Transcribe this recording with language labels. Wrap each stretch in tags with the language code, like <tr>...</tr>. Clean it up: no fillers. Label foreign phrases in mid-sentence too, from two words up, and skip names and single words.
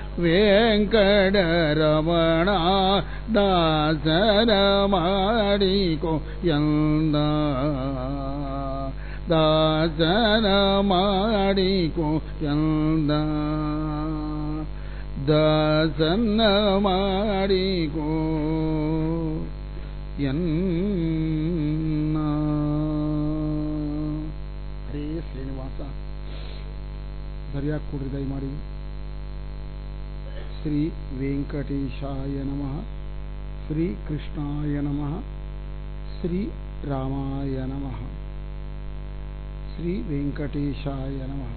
<kn>ವೆಂಕಟರಮಣ ದಾಸರ ಮಾಡಿಕೋ ಎಂದ ದಾಸರ ಮಾಡಿಕೋ ಎಂದ ದಾಸನ್ನ ಮಾಡಿಕೋ ಎನ್ನ. ಹರೇ ಶ್ರೀನಿವಾಸ. ಸರಿಯಾಗಿ ಕೂಡ್ರಿ ದಯಮಾಡಿ.</kn> <sa>ಶ್ರೀ ವೆಂಕಟೇಶಾಯ ನಮಃ, ಶ್ರೀ ಕೃಷ್ಣಾಯ ನಮಃ, ಶ್ರೀ ರಾಮಾಯ ನಮಃ, ಶ್ರೀ ವೆಂಕಟೇಶಾಯ ನಮಃ.</sa>